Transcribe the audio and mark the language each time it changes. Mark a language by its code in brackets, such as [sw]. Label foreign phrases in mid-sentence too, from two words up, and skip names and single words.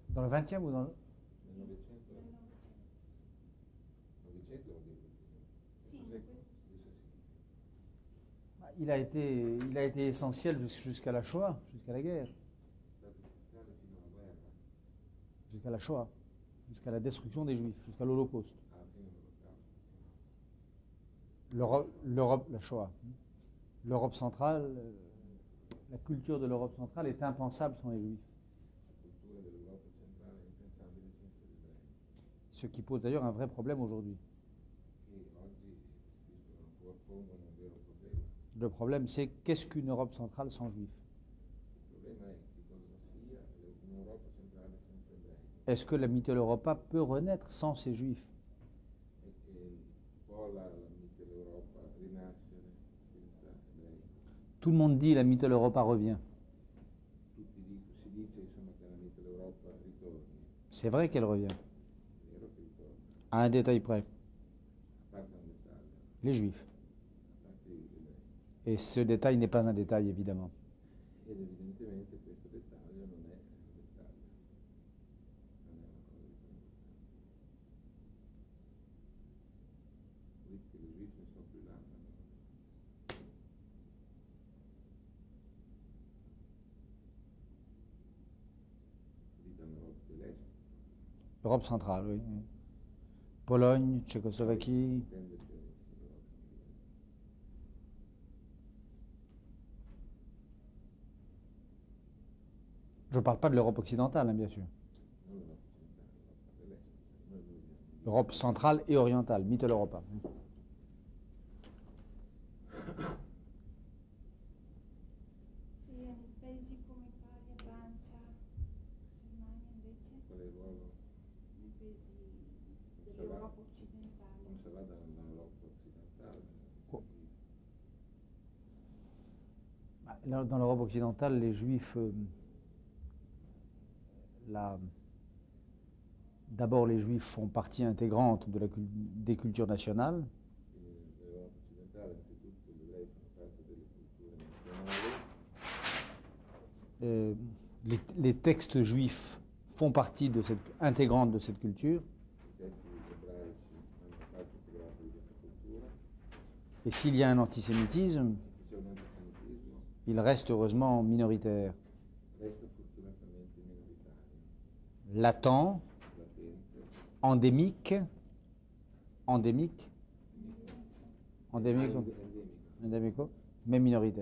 [fr] 20e ou dans le... [it] Nel Novecento? Nel Novecento. Novecento vuol dire Sì, cos'è? questo Adesso sì. [fr] Il a été essentiel jusqu'à la Shoah, jusqu'à la guerre, [it] È stato essenziale fino alla guerra, [fr] jusqu'à la Shoah, jusqu'à la destruction des Juifs, jusqu'à l'Holocauste. [it] alla fine dell'Olocausto. [fr] L'Europe, la Shoah. L'Europe centrale, la culture de l'Europe centrale est impensable sans les Juifs. [it] La cultura dell'Europa centrale è impensabile senza gli ebrei, [fr] Ce qui pose d'ailleurs un vrai problème aujourd'hui. [it] che oggi pongono un vero problema. [fr] Le problème, c'est qu'est-ce qu'une Europe centrale sans Juifs? [it] Il problema è che cosa sia un'Europa centrale senza ebrei [fr] Est-ce que la Mitteleuropa peut renaître sans ces Juifs? [it] e che può la Mitteleuropa rinascere senza ebrei. [fr] Tout le monde dit la Mitteleuropa revient. [it] Si dice insomma che la Mitteleuropa ritorni, [fr] C'est vrai qu'elle revient, [it] è vero che ritorna, [fr] à un détail près, [it] a parte un dettaglio, [fr] les Juifs. [it] a parte gli ebrei. [fr] Et ce détail n'est pas un détail, évidemment. [it] Ed evidentemente questo dettaglio non è un dettaglio, non è una cosa di cui importante. Vuol dire che [fr] le Juif [it] ne sono più là, dite l'Europa dell'Est, [fr] Europe centrale, oui. Pologne, Tchécoslovaquie. [it] intende che l'Europa dell'Est. [fr] Je ne parle pas de l'Europe occidentale, hein, bien sûr. [it] Non l'Europa centrale, l'Europa dell'Est. Noi viviamo [fr] Europe centrale et orientale, Mitteleuropa. [it] E nei paesi come Italia, Francia, Germania invece, qual è il ruolo, nei paesi come dell'Europa occidentale. se va dall'Europa occidentale. Oh. [fr] Dans l'Europe occidentale, les Juifs, d'abord les Juifs font partie intégrante des cultures nationales. [it] Nell'Europa occidentale anzitutto gli ebrei fanno parte delle culture nazionali, [fr] Les textes juifs font partie intégrante de cette culture. [it] i testi ebraici fanno parte integrante di questa cultura, [fr] Et s'il y a un antisémitisme, [it] se c'è un antisemitismo [fr] il reste heureusement minoritaire. [it] resta fortunatamente minoritario, [fr] Latent, [it] latente, [fr] endémique, [it] endemico, [fr] endémico, mais minoritaire.